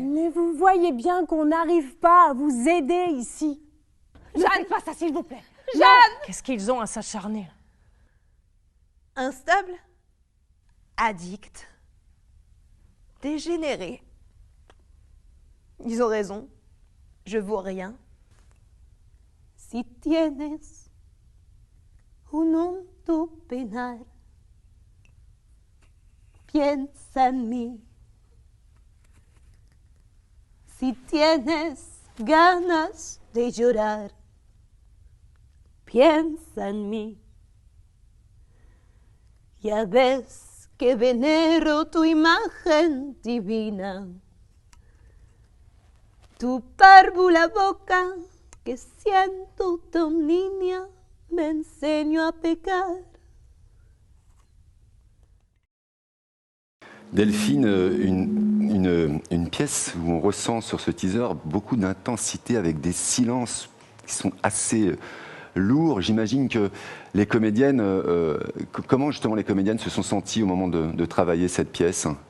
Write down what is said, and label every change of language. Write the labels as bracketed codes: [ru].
[fr] Mais vous voyez bien qu'on n'arrive pas à vous aider ici. Jeanne, pas ça, s'il vous plaît. Jeanne ! Qu'est-ce qu'ils ont à s'acharner ? Instable, addict, dégénéré. Ils ont raison, je vaux rien. [es] Si tienes un hondo penal, piensa en mí. Si tienes ganas de llorar, piensa en mí. Ya ves que venero tu imagen divina. Tu párvula boca que siento tan niña me enseñó a pecar. [fr] Delphine, une pièce où on ressent sur ce teaser beaucoup d'intensité avec des silences qui sont assez lourds. J'imagine que les comédiennes, comment justement les comédiennes se sont senties au moment de travailler cette pièce?